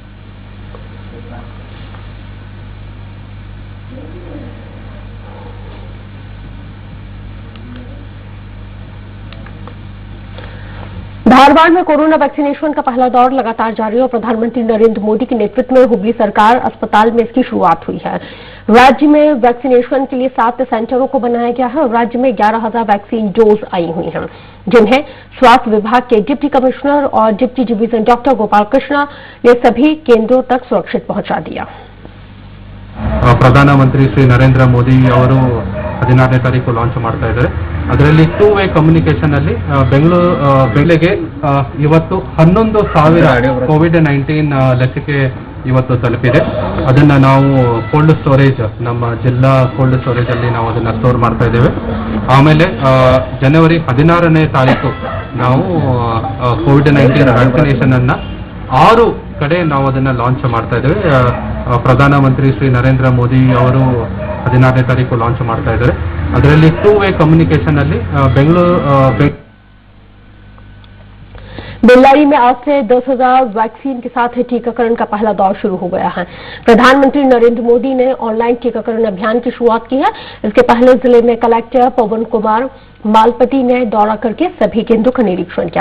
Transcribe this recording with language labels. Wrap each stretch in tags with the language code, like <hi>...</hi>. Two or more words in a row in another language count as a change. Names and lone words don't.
<hi>धारवाड़ में</hi> <en>Corona vaccination</en> <hi>का पहला दौर लगातार जारी है और प्रधानमंत्री नरेंद्र मोदी के नेतृत्व में हुबली सरकार अस्पताल में इसकी शुरुआत हुई है। राज्य में वैक्सीनेशन के लिए 7 सेंटरों को बनाया गया है और राज्य में 11,000</hi> <en>vaccine dose</en> <hi>आई हुई हैं, जिन्हें स्वास्थ्य विभाग के</hi> <en>deputy commissioner</en> <hi>और</hi> <en>deputy division doctor</en> <hi>गोपाल कृष्णा ने सभी केंद्रों तक सुरक्षित पहुंचा दिया।</hi> <kn>ಪ್ರಧಾನಮಂತ್ರಿ ಶ್ರೀ ನರೇಂದ್ರ ಮೋದಿ ಅವರು 16ನೇ ತಾರೀಕು ಲಾಂಚ್ ಮಾಡ್ತಾ ಇದ್ದಾರೆ. ಅದರಲ್ಲಿ 2</kn> <en>way communication</en> <kn>ಅಲ್ಲಿ ಬೆಳಗ್ಗೆ ಇವತ್ತು 11,000 ಕೋವಿಡ್-19 ಲಸಿಕೆ ಇವತ್ತು ತಲುಪಿದೆ. ಅದನ್ನ ನಾವು</kn> <en>cold storage,</en> <kn>ನಮ್ಮ ಜಿಲ್ಲಾ</kn> <en>cold storage</en> <kn>ಅಲ್ಲಿ ನಾವು ಅದನ್ನ ಸ್ಟೋರ್ ಮಾಡ್ತಾ ಇದ್ದೇವೆ. ಆಮೇಲೆ ಜನವರಿ 16ನೇ ತಾರೀಕು ನಾವು</kn> <en>Covid-19 vaccination</en> <kn>ಅನ್ನ 6 ಕಡೆ ನಾವು ಅದನ್ನ ಲಾಂಚ್ ಮಾಡ್ತಾ ಇದ್ದೇವೆ. ಪ್ರಧಾನಮಂತ್ರಿ ಶ್ರೀ ನರೇಂದ್ರ ಮೋದಿ ಅವರು 16ನೇ ತಾರೀಕು ಲಾಂಚ್ ಮಾಡ್ತಾ ಇದ್ದಾರೆ. ಅದರಲ್ಲಿ 2</kn> <en>way communication</en> <kn>ಅಲ್ಲಿ</kn> <hi>बेल्लारी में आज से 10,000 वैक्सीन के साथ टीकाकरण का पहला दौर शुरू हो गया है। प्रधानमंत्री नरेंद्र मोदी ने ऑनलाइन टीकाकरण अभियान की शुरुआत की है। इसके पहले जिले में कलेक्टर पवन कुमार मालपति ने दौरा करके सभी केंद्रों का निरीक्षण किया।</hi>